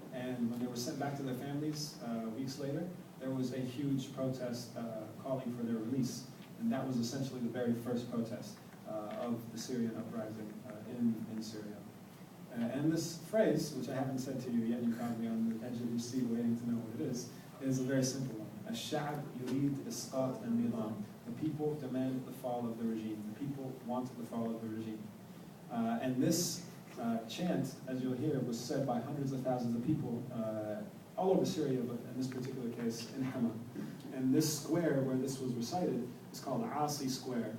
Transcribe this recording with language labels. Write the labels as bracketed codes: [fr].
[en] And when they were sent back to their families weeks later, there was a huge protest calling for their release. And that was essentially the very first protest of the Syrian uprising in Syria. And this phrase, which I haven't said to you yet, you're probably on the edge of your seat waiting to know what it is a very simple one. [ar] الشعب يريد إسقاط النظام. [en] The people demand the fall of the regime. The people want the fall of the regime. And this chant, as you'll hear, was said by hundreds of thousands of people all over Syria, but in this particular case, in Hama. And this square where this was recited is called Asi Square.